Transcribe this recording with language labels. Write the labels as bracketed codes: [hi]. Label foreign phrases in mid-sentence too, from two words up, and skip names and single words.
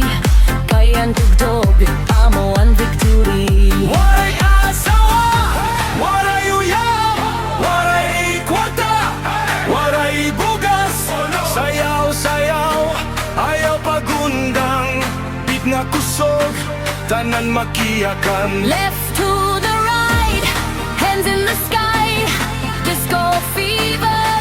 [war] Kayan tugtog, amo ang victory. Waray asawa, waray uyab, waray kwarta, waray bugas. Sayaw, sayaw, ayaw pagundang. Beat nga kusog, tanan makiyakan. [en] Left to the right, hands in the sky. Disco fever.